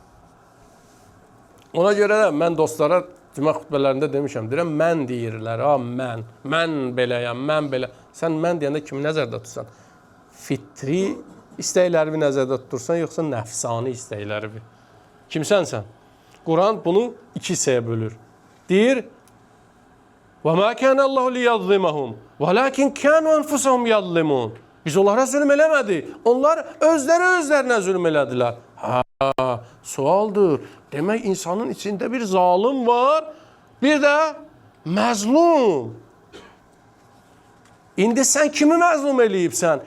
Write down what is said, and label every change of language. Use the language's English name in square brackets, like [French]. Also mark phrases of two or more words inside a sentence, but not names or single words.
[Azerbaijani] Ona görə də mən dostlara cümə xütbələrində demişəm, deyirəm, mən deyirlər, mən beləyəm, mən belə. Sən mən deyəndə kimi nəzərdə tutsan? Fitri istəklərini nəzərdə tutursan, yoxsa nəfsani istəklərini? Kimsənsən? Quran bunu 2 hissəyə bölür. Deyir, [Arabic] وَمَا كَانَ اللّٰهُ لِيَظْلِمَهُمْ وَلَكِنْ كَانُوا أَنْفُسَهُمْ يَظْلِمُونَ. [Azerbaijani] Biz onlara zülm eləmədik. Onlar özlərinə zülm elədilər. Sualdır. Demək, insanın içində bir zalim var, bir də məzlum. İndi sən kimi məzlum eləyibsən?